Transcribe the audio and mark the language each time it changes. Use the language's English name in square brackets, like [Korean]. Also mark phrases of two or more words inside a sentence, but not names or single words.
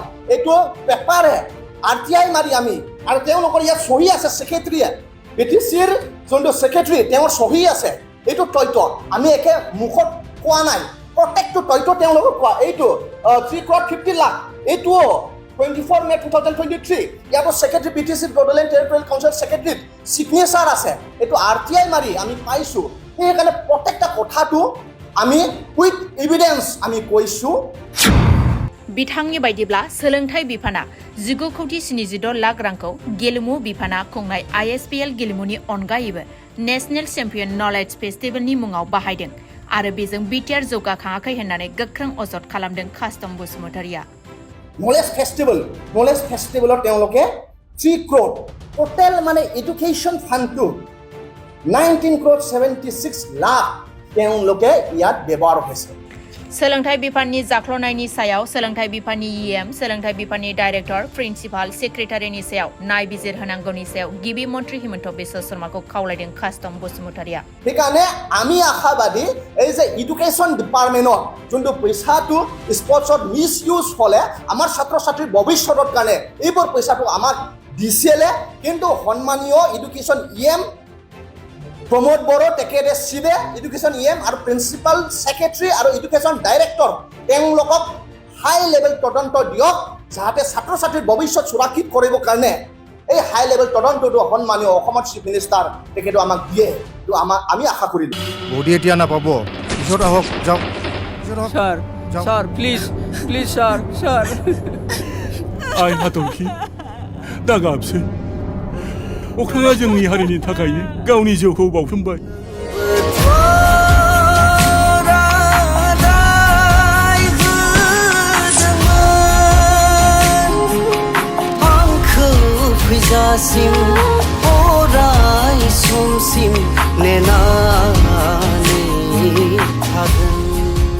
[Assamese] এটো পেপাৰে RTI মাৰি আমি আৰু তেওঁলোকৰ ইয়াত সহি আছে সেক্ৰেটাৰীয়ে BTCৰ যোনটো সেক্ৰেটাৰী তেওঁৰ সহি আছে এইটো তথ্য আমি একে মুখত কোৱা নাই প্ৰত্যেকটো তথ্য তেওঁলোকক কোৱা এইটো 3.50 লাখ এইটো 24 মে 2023 ইয়াতো সেক্ৰেটাৰী BTCৰ বৰ্ডলেণ্ড টেৰিটৰিয়েল কাউন্সিল [English] secretary signature [Assamese] আছে এইটো RTI মাৰি আমি পাইছো সেইকাৰণে প্ৰত্যেকটা কথাটো আমি [English] with evidence [Assamese] আমি কৈছো [Bodo] बिथांनि बायदिब्ला सोलोंथाइ बिफाना 19.76 लाख रांखौ गेलेमु बिफाना खुंनाय Ispl गेलेमुनि अनगायैबो [English] national champion knowledge festival [Bodo] मुङाव बाहायदों आरो बेजों बिटिआर जौगाखाङाखै होननानै गोख्रों अजद खालामदों कास्टम बसुमतारिया [English] knowledge festival [Assamese] তেওঁলোকে 3 crore টোটেল মানে [English] education fund [Assamese] 19.76 লাখ তেওঁলোকে ইয়াত ব্যৱহাৰ হৈছে [Bodo] सोलोंथाइ बिफाननि जाख्ल'नायनि सायाव सोलोंथाइ बिफाननि सोलोंथाइ बिफाननि [English] director principal secretary [Bodo] सायाव नायबिजिर होनांगौनि सायाव गिबि मन्त्रि हिमन्त बिश्व शर्माखौ खावलायदों कास्टम बसुमतारिया [Assamese] সেইকাৰণে আমি আশাবাদী এই যে [English] education department [Assamese] যোনটো পইচাটো স্পৰ্টছত [English] misuse [Assamese] হ'লে আমাৰ ছাত্ৰ ছাত্ৰীৰ ভৱিষ্যতৰ কাৰণে এইবোৰ পইচাটো আমাক দিছিলে কিন্তু সন্মানীয় এডুকেশ্যন প্ৰমোদ বড়ো তেখেতে চিবে এডুকেশ্যন আৰু [English] principal secretary [Assamese] আৰু [English] education director [Assamese] তেওঁলোকক [English] high level [Assamese] তদন্ত দিয়ক যাতে ছাত্ৰ ছাত্ৰীৰ ভৱিষ্যত সুৰক্ষিত কৰিবৰ কাৰণে এই [English] high level [Assamese] তদন্তটো সন্মানীয় অসমৰ [English] chief minister [Assamese] তেখেতে আমাক দিয়ে তো আমি আশা কৰিলো বডি এতিয়া নাপাব পিছত আহক যাওক [English] sir please sir [Bodo] आइ हाथरखि दागाबसै अख्राङा जोंनि हारिनि थाखायनो गावनि जिउखौ बाउसोमबाय फैजासिम अराय समसिम नेनानै थागोन